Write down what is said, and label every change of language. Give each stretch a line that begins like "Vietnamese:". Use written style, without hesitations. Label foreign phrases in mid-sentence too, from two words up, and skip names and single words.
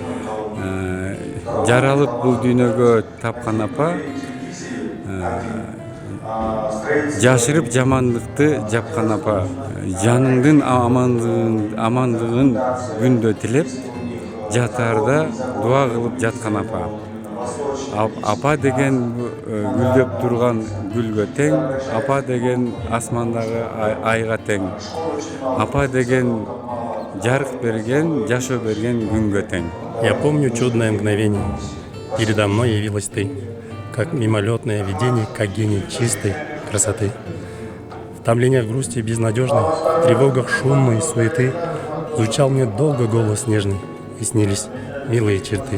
Kyrgyz: Жаралып бул дүйнөгө тапкан апа, жашырып жамандыкты жапкан апа, жаныңдын амандыгын күндө тилеп, жатаарда дуа кылып жаткан апа. Апа деген гүлдөп турган гүлгө тең, апа деген асмандагы айга тең, апа деген жарык берген, жашоо берген күнгө тең.
Russian: Я помню чудное мгновение. Передо мной явилась ты, как мимолетное видение, как гений чистой красоты. В томлениях грусти безнадежной, в тревогах шумной суеты звучал мне долго голос нежный, и снились милые черты.